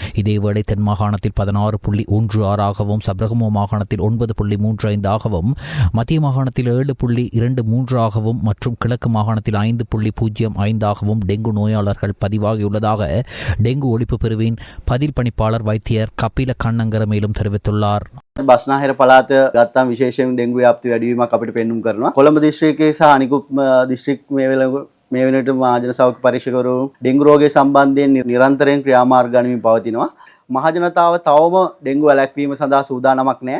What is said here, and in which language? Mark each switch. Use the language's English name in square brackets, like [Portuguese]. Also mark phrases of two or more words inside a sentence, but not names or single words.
[Tamil] இதேவேளை தென் மாகாணத்தில் 16.16ஆகவும் சப்ரகமோ மாகாணத்தில் 9.35ஆகவும் மத்திய மாகாணத்தில் 7.23ஆகவும் மற்றும் கிழக்கு மாகாணத்தில் 5.05ஆகவும் டெங்கு நோயாளர்கள் பதிவாகியுள்ளதாக டெங்கு ஒழிப்பு பிரிவின் பதில் பணிப்பாளர் வைத்தியர் කපිල කන්නංගර மேலும் தெரிவித்துள்ளார். [Sinhala] බස්නාහිර පළාත ගත්තාම විශේෂයෙන් ඩෙන්ගු ව්‍යාප්ති වැඩි වීමක් අපිට පෙන්눔 කරනවා. කොළඹ දිස්ත්‍රික්කයේ සහ අනිකුත් දිස්ත්‍රික් මේ වෙනට මහජන සෞඛ්‍ය පරීක්ෂකවරු ඩෙන්ගු රෝගය සම්බන්ධයෙන් නිරන්තරයෙන් ක්‍රියාමාර්ග ගනිමින් පවතිනවා. මහජනතාව තවම ඩෙන්ගු වැළැක්වීම සඳහා සූදානමක් නැහැ.